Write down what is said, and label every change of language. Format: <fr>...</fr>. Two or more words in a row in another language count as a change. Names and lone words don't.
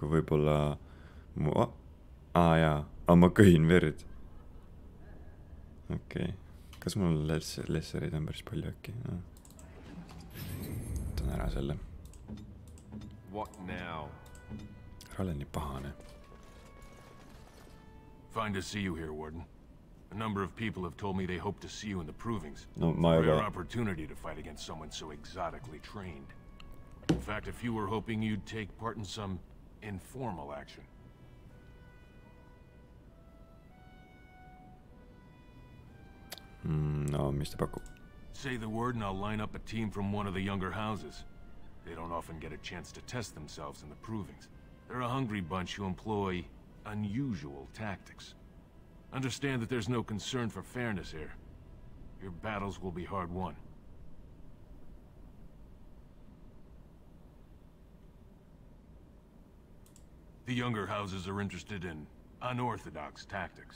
<et>Võib-olla ma kõhin verd. Okei. Kas mul lesserid on päris palju äkki? No. Võtan ära selle. Ära ole nii pahane.</et> <en>Fine to see you here, Warden. A number of people have told me they hope to see you in the provings. No, rare opportunity to fight against someone so exotically trained. In fact, a few were hoping you'd take part in some informal action. No,</en> <et>mis ta pakub?</et> <en>Say the word and I'll line up a team from one of the younger houses. They don't often get a chance to test themselves in the provings. They're a hungry bunch who employ unusual tactics. Understand that there's no concern for fairness here. Your battles will be hard won. The younger houses are interested in unorthodox tactics.</en>